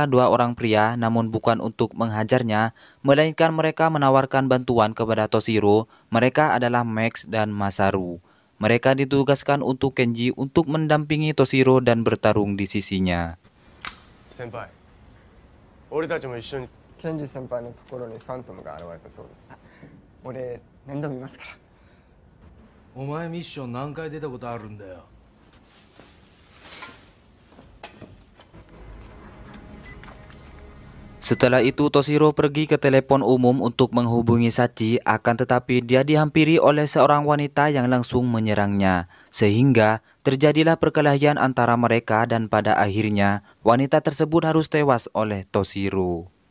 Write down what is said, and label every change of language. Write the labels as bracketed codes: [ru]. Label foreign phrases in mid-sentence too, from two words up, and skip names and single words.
[id] dua orang pria, namun bukan untuk menghajarnya, melainkan mereka menawarkan bantuan kepada Toshiro. Mereka adalah Max dan Masaru. Mereka ditugaskan untuk Kenji untuk mendampingi Toshiro dan bertarung di sisinya. [ja] Senpai, 俺たちも一緒に。ケンジ先輩のところにファントムが現れたそうです。俺面倒見ますから。お前ミッション何回出たことあるんだよ。 [id] Setelah itu Toshiro pergi ke telepon umum untuk menghubungi Sachi, akan tetapi dia dihampiri oleh seorang wanita yang langsung menyerangnya. Sehingga terjadilah perkelahian antara mereka dan pada akhirnya wanita tersebut harus tewas oleh Toshiro.